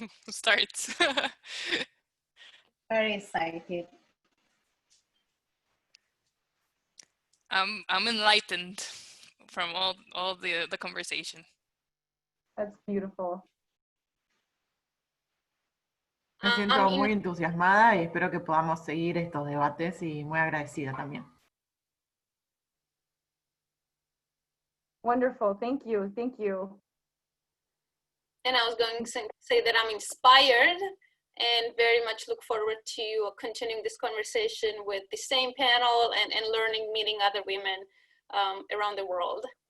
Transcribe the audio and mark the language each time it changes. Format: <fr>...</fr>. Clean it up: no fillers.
<en>Start. Very excited. I'm enlightened from all the conversation. That's beautiful.</en> <es>Me siento muy entusiasmada y espero que podamos seguir estos debates y muy agradecida también.</es> <en>Wonderful, thank you, thank you. And I was going to say that I'm inspired and very much look forward to continuing this conversation with the same panel and learning, meeting other women around the world.</en>